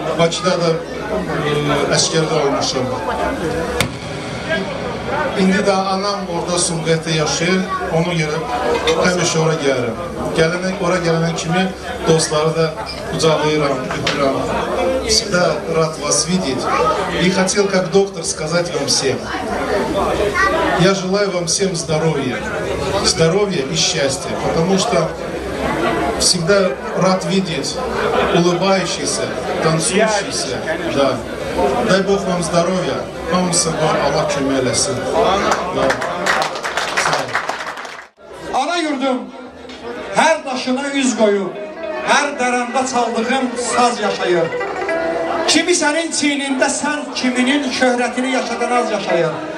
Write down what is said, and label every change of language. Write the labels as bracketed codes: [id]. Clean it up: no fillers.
[az] Bakıda da əskərdə olmuşum. İndi de anam orada Sumqayıtda yaşayır, ona göre həmişə ora gəlirəm. Ora gələnən kimi dostları da qucaqlayıram, öpürəm. [ru] Всегда рад вас видеть. И хотел как доктор сказать вам всем. Я желаю вам всем здоровья. Здоровья и счастья, потому что всегда рад видеть улыбающийся, танцующийся. Да. Дай Бог вам здоровья. [az] Hamısına Allah kömək eləsin. Ana yurdum, her daşına üz koyup, her dərəndə çaldığım saz yaşayır. Kimi senin çiynində sən, kiminin şöhrətini yaşadan az yaşayır.